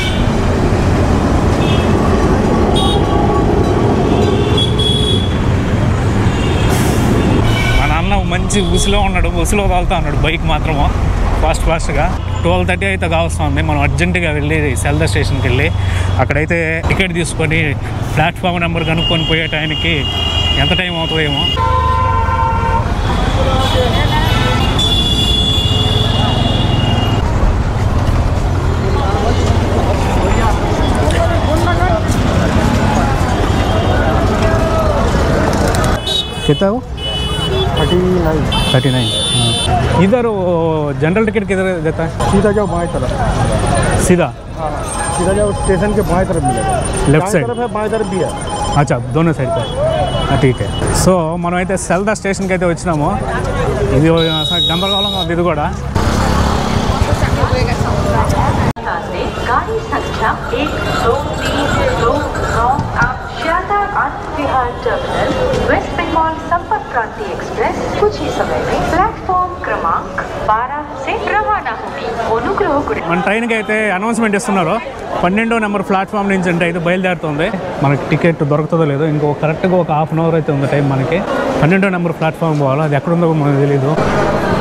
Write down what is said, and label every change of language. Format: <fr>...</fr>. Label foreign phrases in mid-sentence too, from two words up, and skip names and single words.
<te>మా నాన్న మంచి ఉసిలో ఉన్నాడు, ఉసిలో తోలుతా ఉన్నాడు బైక్ మాత్రము ఫాస్ట్గా. 12:30 అయితే కావస్తుంది. మనం అర్జెంటుగా వెళ్ళి సెల్దా స్టేషన్కి వెళ్ళి అక్కడైతే టికెట్ తీసుకొని</te> <en>platform number</en> <te>కనుక్కొని పోయే టైంకి ఎంత టైం అవుతుందేమో.</te> <hi>कितना वो 39। इधर जनरल टिकट किधर देता है? सीधा जाओ बाएं तरफ। सीधा? हाँ, सीधा जाओ, स्टेशन के बाएं तरफ मिलेगा।</hi> <en>left side</en> <hi>तरफ है, बाएं तरफ भी है। अच्छा, दोनों साइड पे। ठीक है.</hi> <te>సో మనమైతే సెల్దా స్టేషన్కి అయితే వచ్చినాము. ఇది గందరగోళంగా ఉంది ఇది కూడా.</te> <hi>गाड़ी संख्या 12329 आप श्यादा आनंद विहार टर्मिनल वेस्ट बंगाल संपर्क क्रांति एक्सप्रेस कुछ ही समय में प्लेटफॉर्म क्रमांक 12 से रवाना होगी.</hi> <te>మన ట్రైన్కి అయితే అనౌన్స్మెంట్ ఇస్తున్నారు. 12వ</te> <en>number platform</en> <te>నుంచి అంటే అయితే బయలుదేరుతుంది. మనకి టికెట్ దొరుకుతుందో లేదో, ఇంకో కరెక్ట్గా ఒక</te> <en>half an hour</en> <te>అయితే ఉంది టైం మనకి. 12వ</te> <en>number platform</en> <te>పోవాలో, అది ఎక్కడ ఉందో మనకు తెలీదు.</te>